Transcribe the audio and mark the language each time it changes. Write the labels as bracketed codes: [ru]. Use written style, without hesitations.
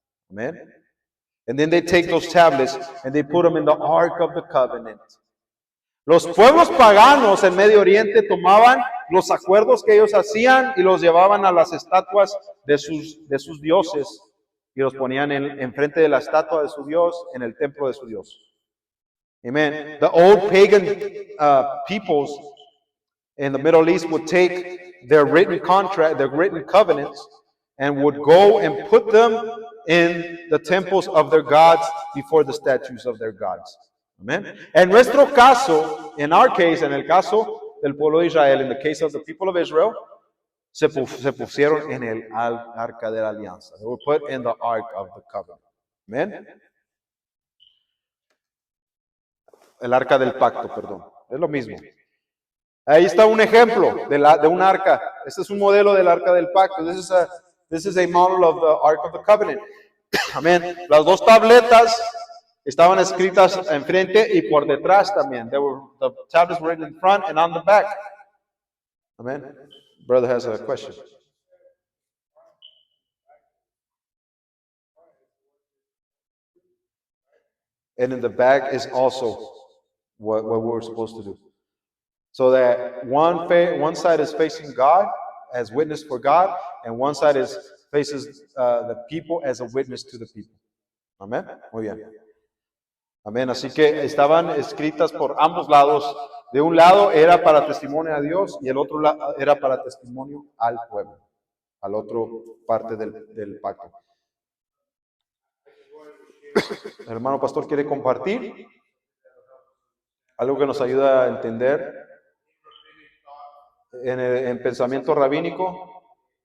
[es] Amén. [en] And then they take those tablets and they put them in the ark of the covenant. [es] Los pueblos paganos en Medio Oriente tomaban los acuerdos que ellos hacían y los llevaban a las estatuas de sus dioses y los ponían enfrente de la estatua de su Dios en el templo de su Dios. Amen. [en] The old pagan peoples in the Middle East would take their written contract, their written covenants, and would go and put them in the temples of their gods before the statues of their gods. [es] Amen. En nuestro caso, [en] in our case, [es] en el caso del pueblo de Israel, [en] in the case of the people of Israel, [es] se pusieron en el arca de la alianza. [en] They were put in the ark of the covenant. Amen. [es] El arca del pacto, perdón. Es lo mismo. Ahí está un ejemplo de un arca. Este es un modelo del arca del pacto. [en] This is a model of the ark of the covenant. Amén. [es] Las dos tabletas estaban escritas enfrente y por detrás también. [en] The tablets were written in front and on the back. Amen. Brother has a question. And in the back is also what we're supposed to do. So that one side is facing God as witness for God, and one side faces the people as a witness to the people. [es] Amén. Muy bien. Amén. Así que estaban escritas por ambos lados. De un lado era para testimonio a Dios y el otro lado era para testimonio al pueblo, al otro parte del pacto. El hermano pastor quiere compartir algo que nos ayuda a entender en pensamiento rabínico.